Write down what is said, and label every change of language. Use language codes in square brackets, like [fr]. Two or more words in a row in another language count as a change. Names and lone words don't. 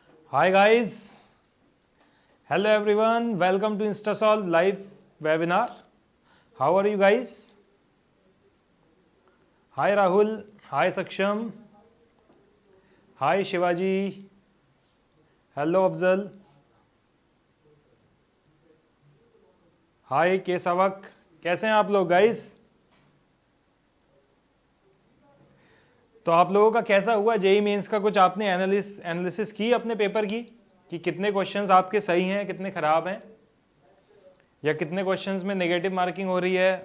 [en] Hi guys, hello everyone, welcome to InstaSolve live webinar. How are you guys? Hi Rahul, hi Saksham, hi Shivaji, hello Afzal, hi केसवक, [hi] कैसे हैं आप लोग गाइस? तो आप लोगों का कैसा हुआ जेई मेंस का? कुछ आपने एनालिसिस की अपने पेपर की कि कितने क्वेश्चंस आपके सही हैं, कितने खराब हैं, या कितने क्वेश्चंस में [en] negative marking [hi] हो रही है?